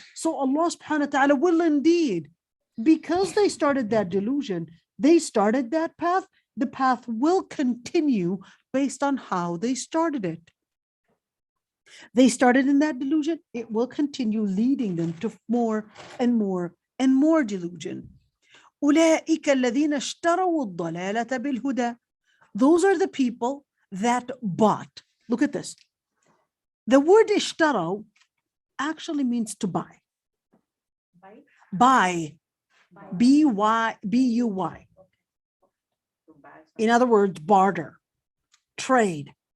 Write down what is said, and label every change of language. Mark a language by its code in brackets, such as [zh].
[en] So Allah subhanahu wa ta'ala will indeed, because they started that delusion, they started that path, the path will continue based on how they started it. They started in that delusion, it will continue leading them to more and more and more delusion. [ar] أولئك الذين اشتروا الضلالة بالهدى. [en] Those are the people that bought. Look at this. The word اشتروا actually means to buy. Buy. B-U-Y. In other words, barter, trade.